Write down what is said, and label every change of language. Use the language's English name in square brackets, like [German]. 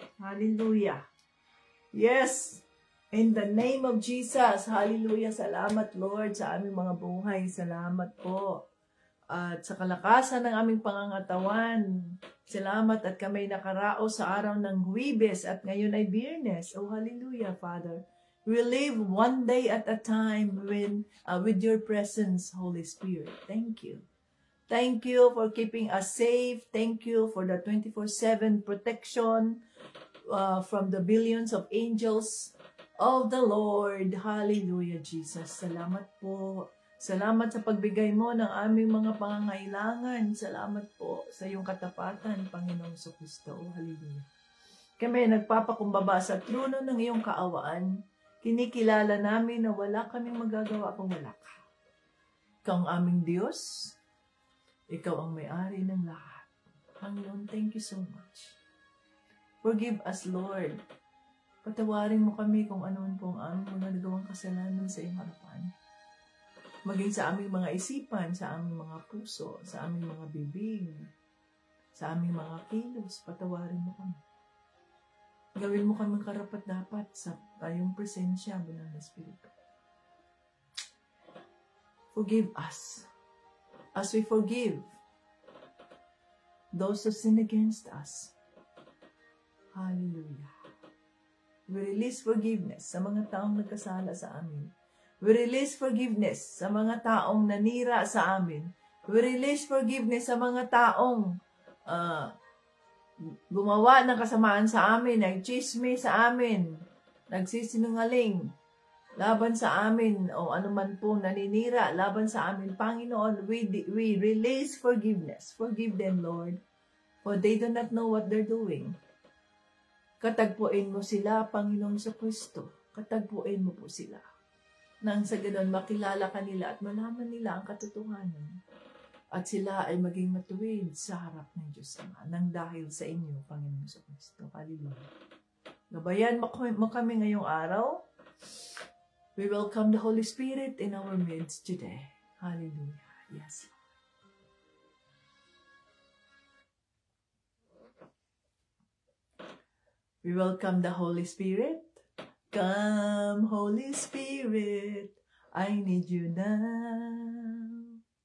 [English] Hallelujah. Yes. In the name of Jesus. Hallelujah. [Filipino] Salamat, Lord, sa aming mga buhay. Salamat po. At sa kalakasan ng aming pangangatawan. Salamat at kami nakaraos sa araw ng Huwebes at ngayon ay Biyernes. [English] Oh, hallelujah, Father. We live one day at a time with your presence, Holy Spirit. Thank you. Thank you for keeping us safe. Thank you for the 24/7 protection from the billions of angels of the Lord. [Filipino] Hallelujah, Jesus. Salamat po. Salamat sa pagbigay mo ng aming mga pangangailangan. Salamat po sa iyong katapatan, Panginoong Kristo. Hallelujah. Kami nagpapakumbaba sa trono ng iyong kaawaan. Kinikilala namin na wala kaming magagawa kung wala ka. Ikaw ang aming Diyos. Ikaw ang may-ari ng lahat. [English] Panginoon, thank you so much. Forgive us, Lord. [Filipino] Patawarin mo kami kung ano man po ang aming mga nagawang kasalanan sa iyong harapan. Maging sa aming mga isipan, sa aming mga puso, sa aming mga bibig, sa aming mga kilos, patawarin mo kami. Gawin mo kami karapat-dapat sa tayong presensya, Banal na Espiritu. [English] Forgive us. As we forgive those who sin against us. Hallelujah. We release forgiveness [Filipino] sa mga taong nagkasala sa amin. [English] We release forgiveness [Filipino] sa mga taong nanira sa amin. [English] We release forgiveness [Filipino] sa mga taong gumawa ng kasamaan sa amin, nagchismis sa amin, nagsisinungaling laban sa amin o anuman po naninira laban sa amin. [English] Panginoon, we release forgiveness. Forgive them, Lord, for they do not know what they're doing. [Filipino] Katagpuin mo sila, Panginoon sa Kristo. Katagpuin mo po sila. Nang sa ganon, makilala ka nila at malaman nila ang katotohanan. At sila ay maging matuwid sa harap ng Diyos Ama nang dahil sa inyo, Panginoon sa Kristo. Hallelujah. Gabayan mo kami ngayong araw. [English] We welcome the Holy Spirit in our midst today. Hallelujah. Yes. We welcome the Holy Spirit. Come, Holy Spirit, I need you now.